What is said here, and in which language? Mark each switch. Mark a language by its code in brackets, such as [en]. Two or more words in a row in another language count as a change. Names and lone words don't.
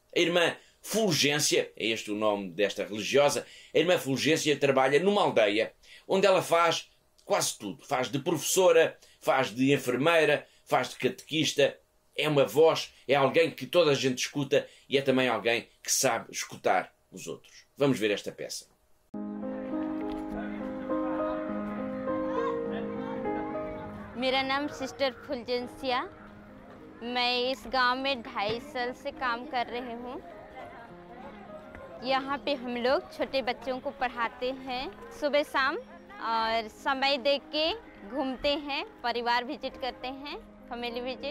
[pt] A irmã Fulgência, é este o nome desta religiosa, a irmã Fulgência trabalha numa aldeia onde ela faz quase tudo. Faz de professora, faz de enfermeira, faz de catequista. É uma voz, é alguém que toda a gente escuta e é também alguém que sabe escutar os outros. Vamos ver esta peça. [hi] मेरा नाम सिस्टर फुलजेंसिया। मैं इस गांव में 2.5 साल से काम कर रही हूँ। यहाँ पे हम लोग छोटे बच्चों को पढ़ाते हैं सुबह शाम और समय देख के घूमते हैं, परिवार विजिट करते हैं, [en] family visit.